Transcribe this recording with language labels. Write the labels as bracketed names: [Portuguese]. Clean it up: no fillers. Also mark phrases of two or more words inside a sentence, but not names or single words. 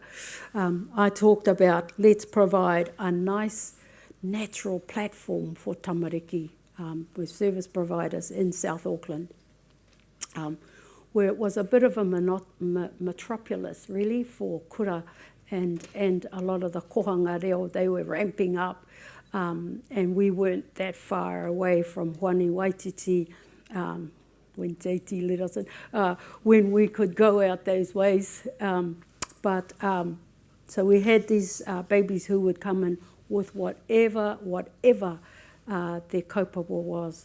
[English] I talked about let's provide a nice natural platform for tamariki with service providers in South Auckland, where it was a bit of a metropolis really for kura and a lot of the [Māori] kohanga reo, [English] they were ramping up, and we weren't that far away from Whani Waititi, when JT let us in, when we could go out those ways. So we had these babies who would come in with whatever their kaupapa was.